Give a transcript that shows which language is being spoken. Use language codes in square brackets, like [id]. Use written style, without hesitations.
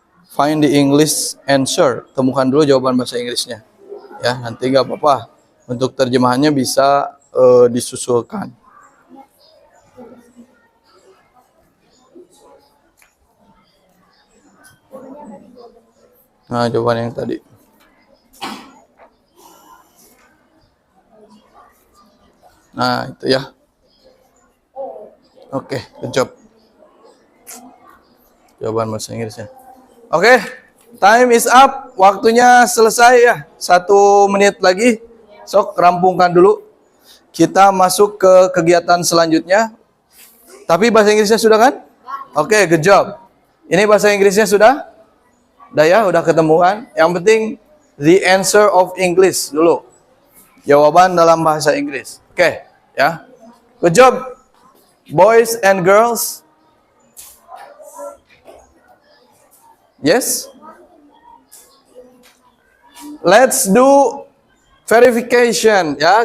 [en] Find the English answer. [id] Temukan dulu jawaban bahasa Inggrisnya. Ya, nanti nggak apa-apa. Untuk terjemahannya bisa disusulkan. Nah, jawaban yang tadi. Nah, itu ya. Oke, [en] good job. [id] Jawaban bahasa Inggrisnya. [en] Oke, time is up. [id] Waktunya selesai ya. 1 menit lagi. Sok, rampungkan dulu. Kita masuk ke kegiatan selanjutnya. Tapi bahasa Inggrisnya sudah kan? [en] Oke, good job. [id] Ini bahasa Inggrisnya sudah? Udah ya, udah ketemu kan? Yang penting [en] the answer of English [id] dulu. Jawaban dalam bahasa Inggris. [en] Oke, ya. Good job. Boys and girls. Yes? Let's do verification ya.